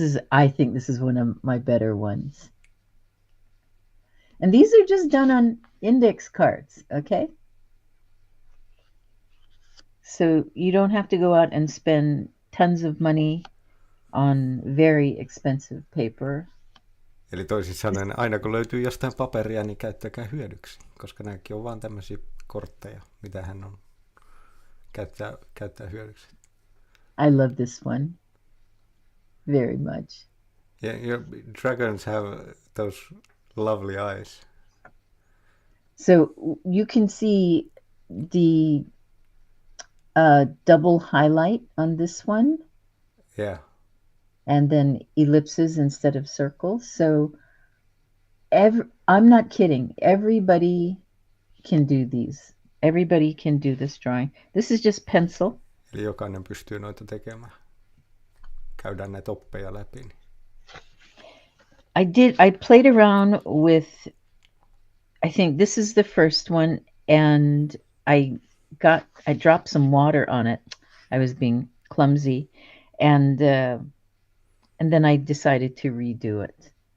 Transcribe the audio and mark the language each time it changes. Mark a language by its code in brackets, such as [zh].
[en] I think this is one of my better ones. And these are just done on index cards, okay? So you don't have to go out and spend tons of money on very expensive paper. [fi] Eli toisin sanoen, aina kun löytyy jostain paperia, niin käyttäkää hyödyksi, koska nämäkin on vaan tämmöisiä kortteja, mitä hän on käyttää hyödyksi. [en] I love this one very much. Yeah, your dragons have those lovely eyes. So you can see the double highlight on this one. Yeah. And then ellipses instead of circles. So I'm not kidding. Everybody can do these. Everybody can do this drawing. This is just pencil. [fi] Eli jokainen pystyy noita tekemään. Käydään näitä oppeja läpi. [en] I played around with, I think this is the first one, and I dropped some water on it. I was being clumsy, and then I decided to redo it.